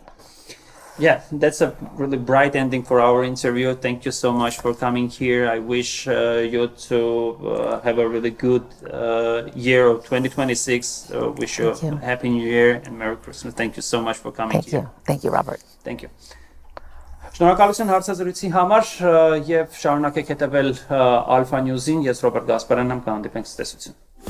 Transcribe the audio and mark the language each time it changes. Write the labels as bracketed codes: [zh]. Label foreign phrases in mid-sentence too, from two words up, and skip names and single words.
[en] Yeah, that's a really bright ending for our interview. Thank you so much for coming here. I wish you to have a really good year of 2026. Wish you a happy new year and Merry Christmas. Thank you so much for coming here. Thank you, Robert. Thank you. [hy] Շնորհակալություն հարցազրույցի համար եւ շարունակեք հետեւել Alpha News-ին։ Ես Ռոբերտ Գասպարյանն եմ, կհանդիպենք ցտեսություն։